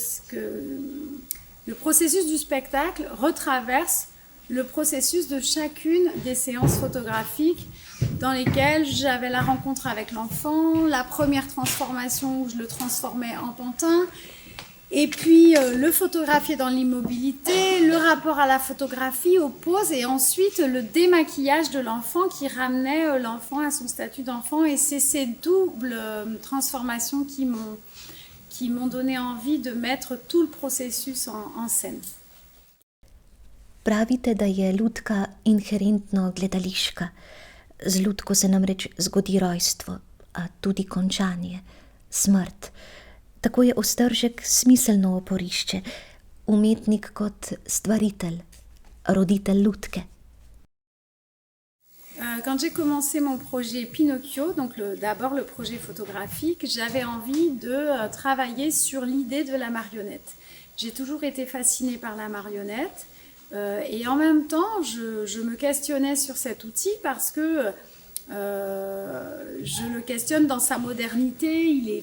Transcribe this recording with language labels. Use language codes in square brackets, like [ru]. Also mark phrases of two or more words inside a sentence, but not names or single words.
[fr] du spectacle retraverse le processus de chacune des séances photographiques dans lesquelles j'avais la rencontre avec l'enfant, la première transformation où je le transformais en pantin, et puis le photographier dans l'immobilité, le rapport à la photographie, aux poses, et ensuite le démaquillage de l'enfant qui ramenait l'enfant à son statut d'enfant. Et c'est ces doubles transformations qui m'ont donné envie de mettre tout le processus en scène. [sl] Pravite, da je lutka inherentno gledališka. Z lutko se namreč zgodi rojstvo, a tudi končanje. smrt. Tako je Ostržek smiselno oporišče, umetnik kot stvaritelj, roditelj lutke. [fr] Quand j'ai commencé mon projet Pinocchio, donc d'abord le projet photographique, j'avais envie de travailler sur l'idée de la marionnette. J'ai toujours été fascinée par la marionnette et en même temps, je me questionnais sur cet outil parce que je le questionne dans sa modernité.